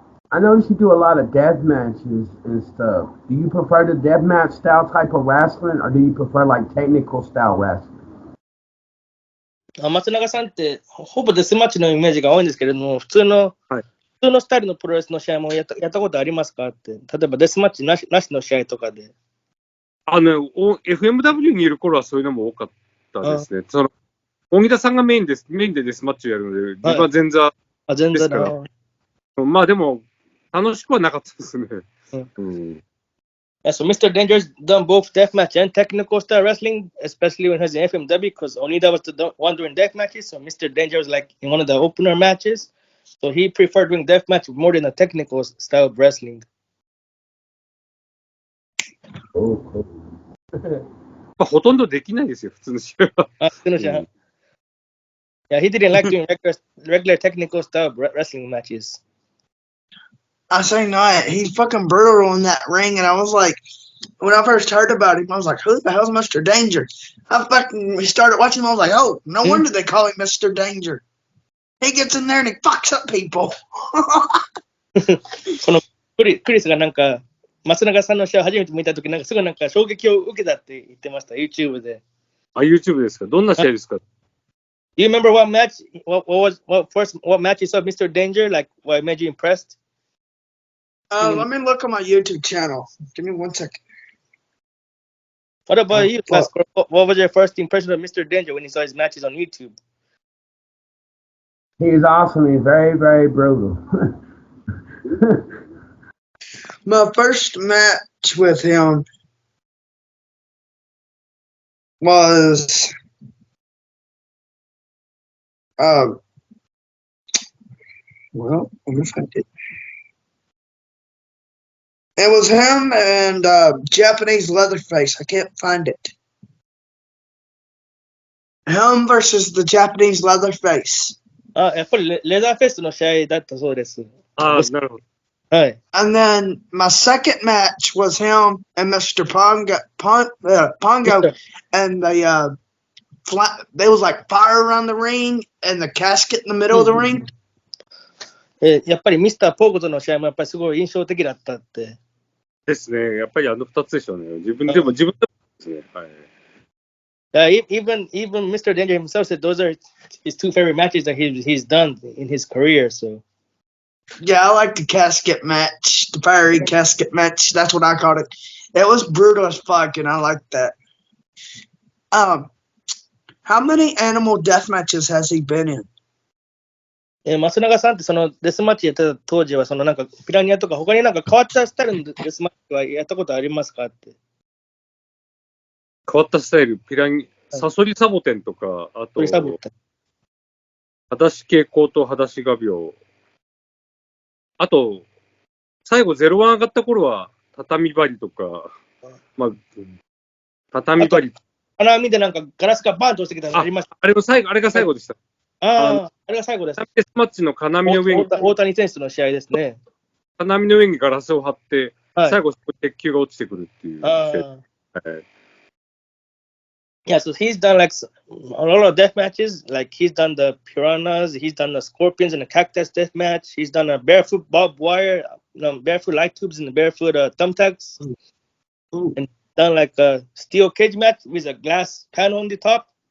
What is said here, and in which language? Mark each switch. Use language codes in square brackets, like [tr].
[en] I noticed you do a lot of death matches and stuff. Do you prefer the death match style type of wrestling, or do you prefer like technical style wrestling? [ja] 松永さんってほぼデスマッチのイメージが多いんですけれども、普通のスタイルのプロレスの試合もやったことありますかって、例えばデスマッチなしの試合とかで。 FMW にいる頃はそういうのも多かったですね。荻田さんがメインでデスマッチをやるので、自分は前座ですから。まあでも、楽しくはなかったですね。 [en] Yeah, so Mr. Danger's done both deathmatch and technical style wrestling, especially when he was in FMW, because Onida was the one doing deathmatches. So Mr. Danger was like in one of the opener matches. So he preferred doing deathmatch more than a technical style of wrestling. [ja] ほとんどできないですよ、普通の試合は。 [en] Yeah, he didn't like doing regular technical style wrestling matches. I say not. He's fucking brutal in that ring, and I was like, when I first heard about him, I was like, who the hell's Mr. Danger? I fucking started watching him, I was like, oh, no wonder they call him Mr. Danger. He gets in there and he fucks up people. [ja] このクリスがなんか、松永さんの試合を初めて見たとき、なんかすごいなんか衝撃を受けたって言ってました、YouTube で。 YouTube ですか？どんな試合ですか？ [en] Do you remember what match? What match you saw Mr. Danger? Like what made you impressed? Let me look on my YouTube channel. Give me 1 second. What about you, Pascal? What was your first impression of Mr. Danger when you saw his matches on YouTube? He is awesome. He's very, very brutal. My first match with him was well, let me find it. It was him and Japanese Leatherface. I can't find it. Him versus the Japanese Leatherface. [ja] やっぱりレザーフェスの試合だったそうです。なるほど。はい。 [en] And then my second match was him and Mr. Pongo, and they was like fire around the ring and the casket in the middle of the ring. [ja] やっぱりミスターポーゴとの試合もやっぱりすごい印象的だったって。ですね。やっぱり2つでしょうね。自分でもですね。はい。 [en] Even Mr. Danger himself said those are his two favorite matches that he's done in his career. So yeah, I like the casket match, the fiery casket match. That's what I called it. It was brutal as fuck, and I liked that. How many animal death matches has he been in? [ja] 松永さんってそのデスマッチやってた当時はそのなんかピラニアとか他になんか変わったスタイルのデスマッチはやったことありますかって。変わったスタイル、サソリサボテンとか、あと、裸足蛍光と裸足画鋲。あと、最後01上がった頃は、畳針とか、まあ、畳針。金網でなんかガラスがバーンと落ちてきたのありました。あれが最後でした。あれが最後です。デスマッチの金網の上に、大谷選手の試合ですね。金網の上にガラスを張って、最後、鉄球が落ちてくるっていう試合。 [en] Yeah, so he's done like a lot of death matches. Like he's done the piranhas, he's done the scorpions and the cactus death match. He's done a barefoot barbed wire, barefoot light tubes and the barefoot thumbtacks. And done like a steel cage match with a glass panel on the top.